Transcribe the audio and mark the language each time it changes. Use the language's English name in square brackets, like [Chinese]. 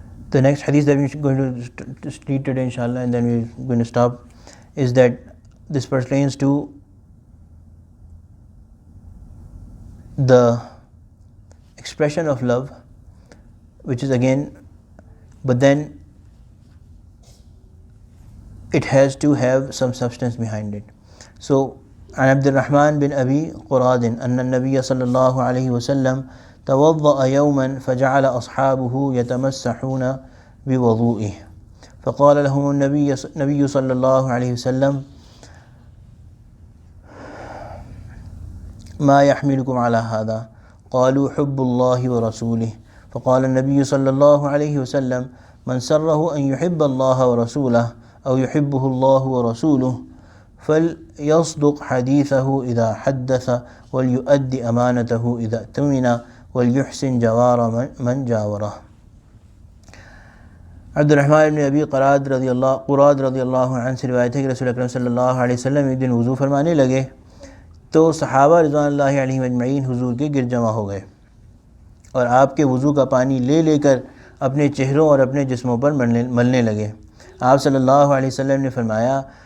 [English] The next hadith that we're going to read today, inshallah, and then we're going to stop, is that this pertains to the expression of love, which is again, but then it has to have some substance behind it. [Arabic] So, عن عبد الرحمن بن أبي قراد أن النبي صلى الله عليه وسلم توضأ يوما فجعل أصحابه يتمسحون بوضوئه فقال لهم النبي صلى الله عليه وسلم ما يحملكم على هذا؟ قالوا حب الله ورسوله. فقال النبي صلى الله عليه وسلم من سره أن يحب الله ورسوله أو يحبه الله ورسوله فليصدق حديثه إذا حدث وليؤدي أمانته إذا اؤتمن وليحسن جوار من جاوره. [Hindi] Abdurrahman इब्न अबी क़ुराद रज़ियल्लाहु अन्हु से रिवायत है कि रसूल अकरम सल्लल्लाहु अलैहि वसल्लम एक दिन वज़ू फरमाने लगे तो सहाबा रिज़वानुल्लाहि अलैहिम अजमईन हुज़ूर के गिर जमा हो गए और आपके वज़ू का पानी लेकर अपने चेहरों और अपने जिस्मों पर मलने लगे। आप सल्लल्लाहु अलैहि वसल्लम ने फरमाया,